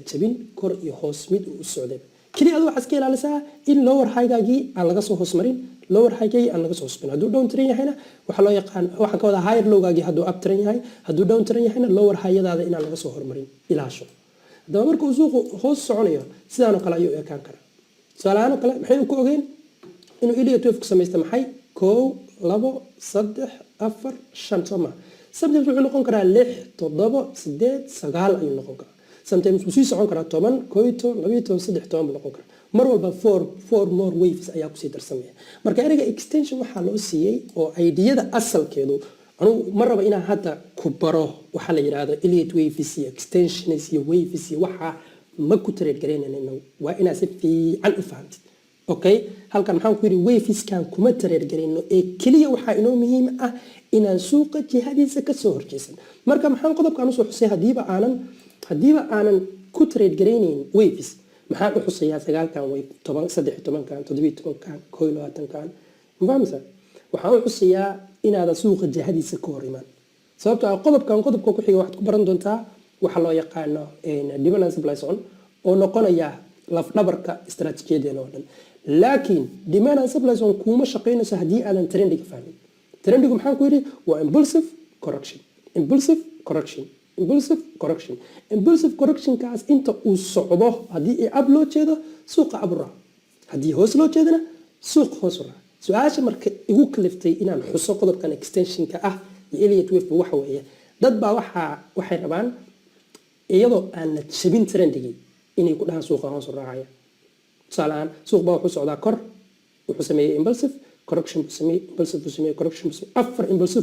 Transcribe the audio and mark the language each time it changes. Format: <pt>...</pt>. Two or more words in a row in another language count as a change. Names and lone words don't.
<so>jabin kor iyo hoos mid u socday kaliya adiga waxaad iska ilaalisaa in</so> <en>lower high-gaagii</en> <so>aan laga soo hoos marin</so> <en>lower high-gaagii</en> <so>aan laga soo hoos marin hadduu downtrend yahayna waxaa loo yaqaan waxaan ka wadaa</so> <en>higher low-gaagii</en> <so>hadduu uptrend yahay hadduu downtrend yahayna</so> <en>lower high-yadaada</en> <so>inaan laga soo hormarin ilaasho haddaba marka uu suuqu hoos soconayo sidaanoo kale ayuu ekaan karaa tusaalahaan oo kale maxaynu ku ogeyn inuu</so> <en>Elliot wave</en> <so>ku samaysta maxay 1 2 3 4 5 soma sometimes wuxuu noqon karaa 6 7 8 9 ayuu noqon karaa sometimes wuxuu sii socon karaa 10 11 12 13 buu noqon karaa mar walba</so> <en>4 more waves</en> <so>ayaa kusii darsamaya marka ereyga extension waxaa loo siiyey oo ideyada asalkeedu anigu ma raba inaan hadda ku baro waxaa la yiraahdo</so> <en>Elliot waves</en> <so>iyo extensions iyo waves iyo waxa ma ku trade gareynayna waa inaad si fiican u fahamtid okay halkan maxaan ku yiri waveskan kuma trade gareyno ee kaliya waxa inoo muhiim ah inaan suuqa jihadiisa ka soo horjeesan marka maxaan qodobkan u soo xusay hadiiba aanan ku trade gareynin waves maxaan u xusayaa 9kan wave 13kan 17kan 21kan mafahmasa waxaan u xusayaa inaad suuqa jihadiisa ka hor imaan sababtoo ah qodobka ku xiga waxaad ku baran doontaa waxa loo yaqaano</so> <en>demand and supply zone</en> <so>oo noqonaya laf dhabarka istaraatiijiyadeena oo dhan laakiin</so> <en>demand and supply zone</en> <so>kuma shaqeynayso hadii aadan trendiga fahmin trendigu maxaan ku yiri waa impulsive correction kaas inta uu socdo hadii ay up loo jeedo suuqa abura hadii hoos loo jeedana suuq hoos ura su'aasha marka igu kaliftay inaan xuso qodobkan extensionka ah iyo</so> <en>Elliott wave</en> <so>waxa weeye dad baa waxay rabaan iyadoo aan la jabin trendigi inay ku dhahan suuqa hoos u raacaya salaan suuq baa wuxuu socdaa kor wuxuu sameeyay</so> <en>impulsive correction</en> <so>afar impulsive</so>